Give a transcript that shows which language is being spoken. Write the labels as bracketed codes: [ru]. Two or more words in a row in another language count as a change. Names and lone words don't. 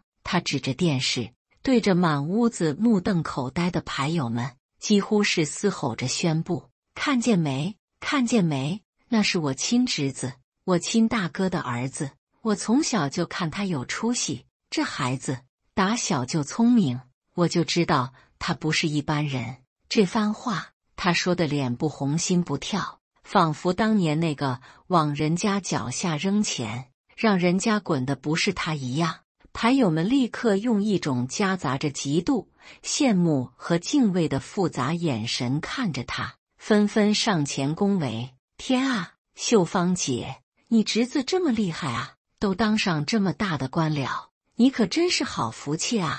[zh] 他指着電視，對着滿屋子目瞪口呆的牌友們，幾乎是嘶吼着宣布：“看見沒？看見沒？那是我親侄子，我親大哥的兒子。我從小就看他有出息，這孩子打小就聰明，我就知道他不是一般人。” 這番話他說的臉不紅心不跳，仿佛當年那個往人家腳下扔錢，讓人家滾的不是他一樣。牌友們立刻用一種夾雜着嫉妒、羨慕和敬畏的複雜眼神看着他，紛紛上前恭維：“天啊，秀芳姐，你侄子這麼厲害啊，都當上這麼大的官了，你可真是好福氣啊！